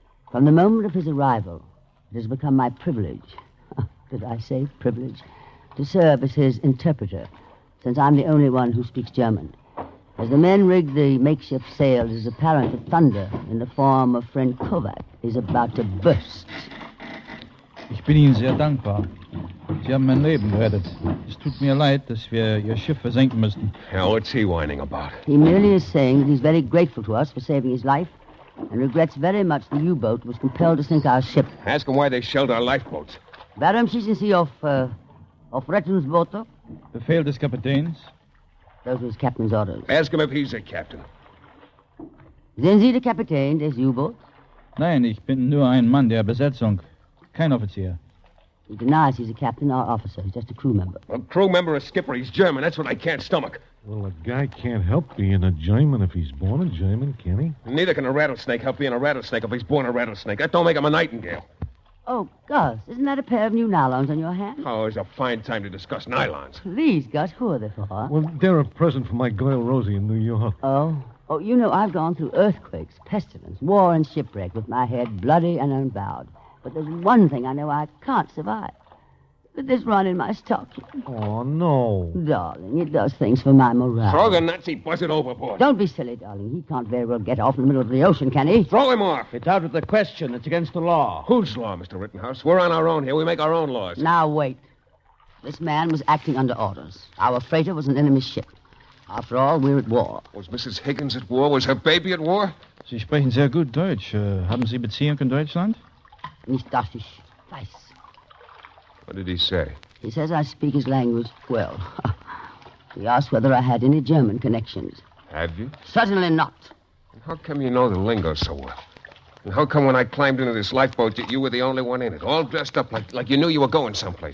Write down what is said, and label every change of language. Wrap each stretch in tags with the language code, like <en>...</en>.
<en>From the moment of his arrival, it has become my privilege, did I say privilege, to serve as his interpreter, since I'm the only one who speaks German. As the men rig the makeshift sails, it is apparent that thunder, in the form of friend Kovac, is about to burst.</en> <de>Ich bin Ihnen sehr dankbar. Sie haben mein Leben gerettet. Es tut mir leid, dass wir Ihr Schiff versenken müssten.</de> <en>Now, what's he whining about? He merely is saying that he's very grateful to us for saving his life and regrets very much the U-boat was compelled to sink our ship. Ask him why they shelled our lifeboats.</en> <de>Warum schießen Sie auf Rettungsboote? Befehl des Kapitäns.</de> <en>Those were his captain's orders. Ask him if he's a captain.</en> <de>Sind Sie der Kapitän des U-Boots? Nein, ich bin nur ein Mann der Besetzung. Kein Offizier.</de> <en>He denies he's a captain or officer. He's just a crew member. A crew member or skipper. He's German. That's what I can't stomach. Well, a guy can't help being a German if he's born a German, can he? Neither can a rattlesnake help being a rattlesnake if he's born a rattlesnake. That don't make him a nightingale. Oh, Gus, isn't that a pair of new nylons on your hand? Oh, it's a fine time to discuss nylons. Please, Gus, who are they for? Well, they're a present for my girl Rosie in New York. Oh, you know, I've gone through earthquakes, pestilence, war, and shipwreck with my head bloody and unbowed. But there's one thing I know I can't survive. With this run in my stocking. Oh, no. Darling, it does things for my morale. Throw the Nazi buzzard overboard. Don't be silly, darling. He can't very well get off in the middle of the ocean, can he? Throw him off. It's out of the question. It's against the law. Whose law, Mr. Rittenhouse? We're on our own here. We make our own laws. Now, wait. This man was acting under orders. Our freighter was an enemy ship. After all, we're at war. Was Mrs. Higgins at war? Was her baby at war?</en> <de>Sie sprechen sehr gut Deutsch. Haben Sie Beziehung in Deutschland? Nicht, dass ich weiß.</de> <en>What did he say? He says I speak his language well. He asked whether I had any German connections. Have you? Certainly not. And how come you know the lingo so well? And how come when I climbed into this lifeboat that you were the only one in it, all dressed up like you knew you were going someplace?</en>